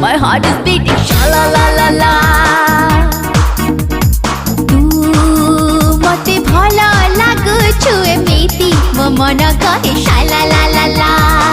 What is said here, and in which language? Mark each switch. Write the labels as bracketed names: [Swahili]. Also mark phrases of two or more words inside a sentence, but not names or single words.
[English] heart is beating shala la la la. [Odia] ତୁ ମତେ ଭଲ ଲାଗୁଛୁ ଏମିତି ମୋ ମନ କହେ shala la la la.